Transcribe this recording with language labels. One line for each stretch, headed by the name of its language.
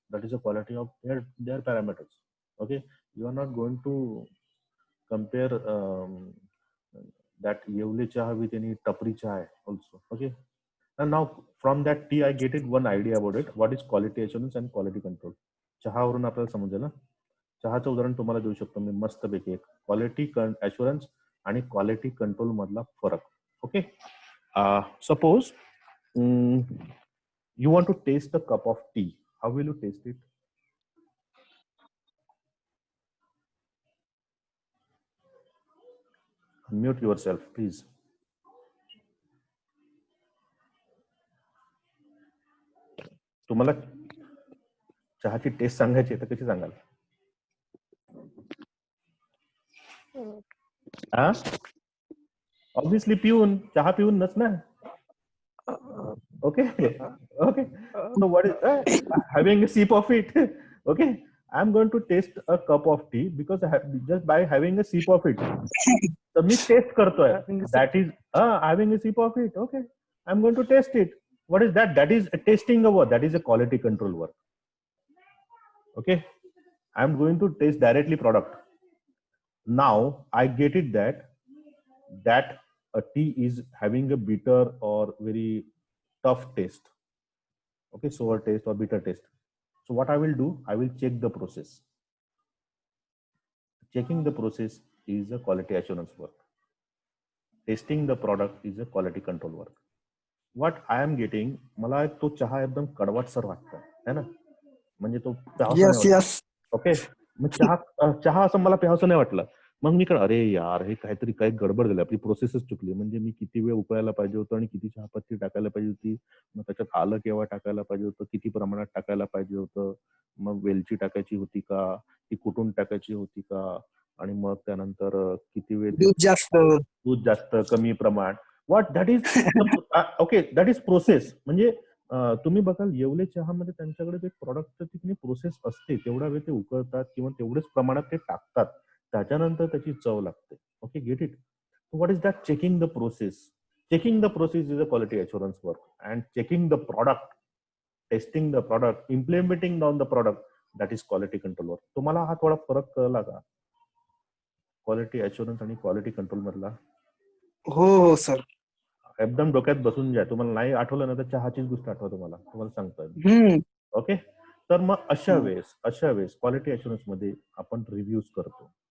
English: That is the quality of their parameters. Okay, you are not going to compare that Yevle Chaha with any Tapri Chai also. Okay, and now from that tea, I get it one idea about it. What is quality assurance and quality control?
Marathi: चहावरून आपल्याला समजेल ना. चहाचं उदाहरण तुम्हाला देऊ शकतो मी मस्तपैकी. एक क्वालिटी अश्युरन्स आणि क्वालिटी कंट्रोल मधला फरक.
English: Okay, suppose you want to taste a cup of tea. How will you taste it? Mute yourself, please.
Marathi: तुम्हाला चहाची टेस्ट सांगायची तर कशी सांगाल? हा, ऑब्विसली पिऊन, चहा पिऊनच ना.
English: Okay. Okay. So what is having a sip of it? Okay. I'm going to taste a cup of tea because just by having a sip of it.
Marathi: तर मी टेस्ट करतोय.
English: That is having a sip of it. Okay. I'm going to taste it. What is that? That is a tasting a work. That is a quality control work. Okay. I'm going to taste directly product. Now I get it that a tea is having a bitter or very tough taste. Okay, sour taste or bitter taste. So what I will do, I will check the process. Checking the process is a quality assurance work. Testing the product is a quality control work. What I am getting,
Marathi: मला तो चहा एकदम कडवटसर वाटतं, है ना? म्हणजे तो प्यावसा नाही वाटत. ओके, मग चहा असं मला प्यावसा नाही वाटलं. मग मी अरे यार, हे काहीतरी काही गडबड झाली, आपली प्रोसेसच चुकली. म्हणजे मी किती वेळ उकळायला पाहिजे होतं आणि किती चहापत्ती टाकायला पाहिजे होती, मग त्याच्यात आलं केव्हा टाकायला पाहिजे होतं, किती प्रमाणात टाकायला पाहिजे होतं, मग वेलची टाकायची होती का, ती कुटून टाकायची होती का, आणि मग त्यानंतर किती वेळ दूध जास्त कमी प्रमाण.
English: What that is okay, that is process.
Marathi: म्हणजे तुम्ही बघाल येवले चहामध्ये त्यांच्याकडे ते प्रॉडक्टचं तिथे प्रोसेस असते, तेवढा वेळ ते उकळतात किंवा तेवढेच प्रमाणात ते टाकतात, त्याच्यानंतर त्याची चव लागते.
English: Okay, get it. What is that checking the process? Checking the process is a quality assurance work, and checking the product, testing the product, implementing on the product, that is quality control work.
Marathi: तुम्हाला हा थोडा फरक कळला का quality assurance आणि quality control मधला? हो हो सर. एकदम डोक्यात बसून द्या. तुम्हाला नाही आठवलं ना तर चहाचीच गोष्ट आठवा, तुम्हाला सांगतोय. ओके, तर मग अशा वेळेस क्वालिटी अश्युरन्स मध्ये आपण रिव्ह्यूज करतो.